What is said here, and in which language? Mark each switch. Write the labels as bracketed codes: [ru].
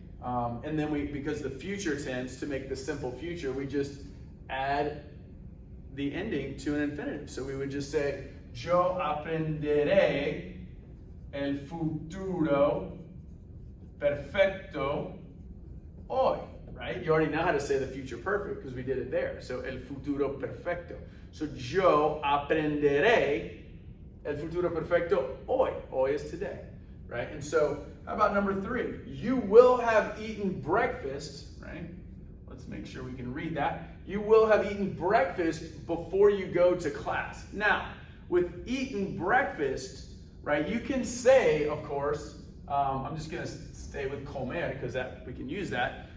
[en] And then because the future tense, to make the simple future, we just add the ending to an infinitive. So we would just say [es] yo aprenderé el futuro perfecto hoy, [en] right? You already know how to say the future perfect because we did it there. [es] So el futuro perfecto. So yo aprenderé el futuro perfecto hoy. [en] Hoy is today, right? And so how about number 3? You will have eaten breakfast, right? let's make sure we can read that. You will have eaten breakfast before you go to class. Now, with eaten breakfast, right, you can say, of course, I'm just going to stay with comer because we can use that.